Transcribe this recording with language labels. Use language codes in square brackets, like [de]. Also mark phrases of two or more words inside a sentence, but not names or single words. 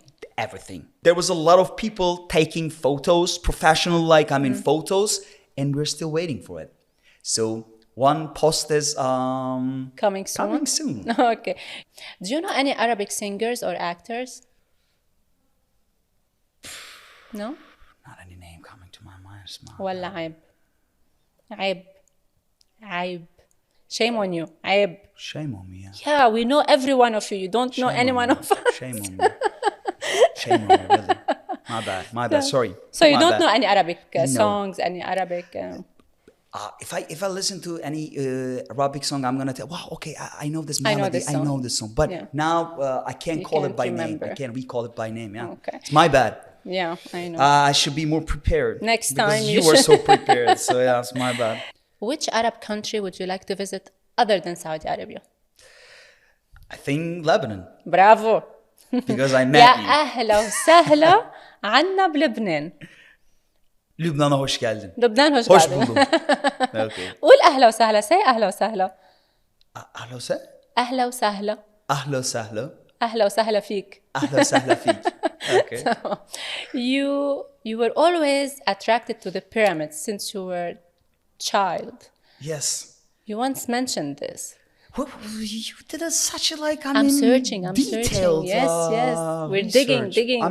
[en] There was a lot of people taking photos, professional, like photos, and we're still waiting for it. So one post is coming soon. Okay. Do you know any Arabic singers or actors? No? Not any name coming to my mind. [ar] ولا عيب. [en] Shame on you. عيب. Shame on me. Yeah, we know every one of you. You don't know any one of us. Shame on me. Shame on me, really. My bad. Sorry. So you don't know any Arabic songs, any Arabic... If I listen to any Arabic song, I'm gonna tell. Wow, okay, I know this melody. I know this song. But now I can't call it by name. I can't recall it by name. Yeah, okay. It's my bad. Yeah, I know. I should be more prepared. Next time you were so prepared. So yeah, it's my bad. Which Arab country would you like to visit other than Saudi Arabia? I think Lebanon. Bravo. Because I met يا you. [ar] أهلا وسهلا عنا بلبنان. [tr] Lübnan'a hoş geldin. لبنان hoş Hoş geldin. buldum. [en] Okay. [ar] قول أهلا وسهلا. Say أهلا وسهلا. أهلا وسهلا. أهلا وسهلا. أهلا وسهلا. أهلا وسهلا فيك. أهلا وسهلا فيك. [en] Okay. So, you were always attracted to the pyramids since you were child. Yes. You once mentioned this. You did such a like, I I'm mean, searching. I'm searching. detailed Yes, yes. We're research. digging.